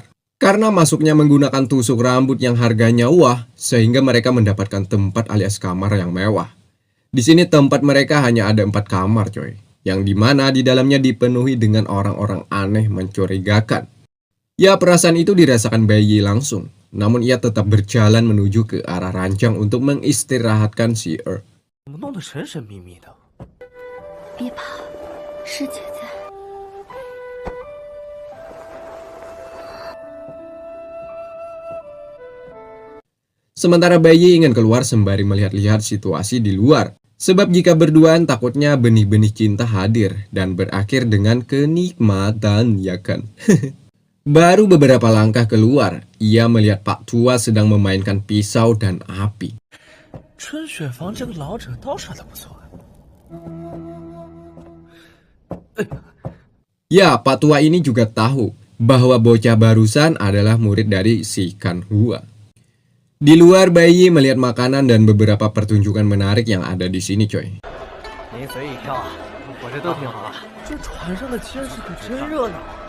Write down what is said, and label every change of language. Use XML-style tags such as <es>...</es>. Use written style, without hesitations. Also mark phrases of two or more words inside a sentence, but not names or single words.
<id>Karena masuknya menggunakan tusuk rambut yang harganya wah, sehingga mereka mendapatkan tempat alias kamar yang mewah. Di sini tempat mereka hanya ada 4 kamar coy, yang dimana di dalamnya dipenuhi dengan orang-orang aneh mencurigakan. Ya perasaan itu dirasakan bayi langsung, namun ia tetap berjalan menuju ke arah ranjang untuk mengistirahatkan si</id> <zh>怎么弄得神神秘秘的？别怕，师姐在。</zh> <id>Sementara bayi ingin keluar sembari melihat-lihat situasi di luar. Sebab jika berduaan takutnya benih-benih cinta hadir dan berakhir dengan kenikmatan ya kan. Baru beberapa langkah keluar, ia melihat Pak Tua sedang memainkan pisau dan api.</id> <zh>春雪房这个老者刀耍的不错。</zh> <id>Ya, Pak Tua ini juga tahu bahwa bocah barusan adalah murid dari si Kan Hua. Di luar bayi melihat makanan dan beberapa pertunjukan menarik yang ada di sini coy.</id> <zh>您随意挑啊，我这都挺好。这船上的天是可真热闹。</zh>